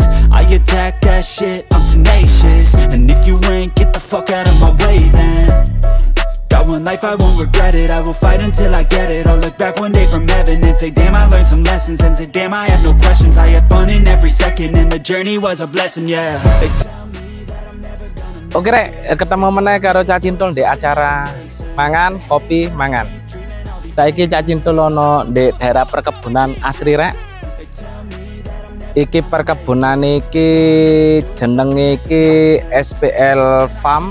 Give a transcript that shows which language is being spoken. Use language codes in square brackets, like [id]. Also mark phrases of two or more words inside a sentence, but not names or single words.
[en] I attack that shit, I'm tenacious. And if you ain't, get the fuck out of my way then. Got one life, I won't regret it. I will fight until I get it. I'll look back one day from heaven and say damn, I learned some lessons. And say damn, I had no questions. I had fun in every second, and the journey was a blessing, yeah. They tell me that I'm never gonna... [jv] Oke, Rek, ketemu meneh karo Cak Cintul di acara mangan, kopi, mangan. Saiki Cak Cintul ono di daerah perkebunan asri, Rek. Iki perkebunan iki jenenge iki SPL Farm.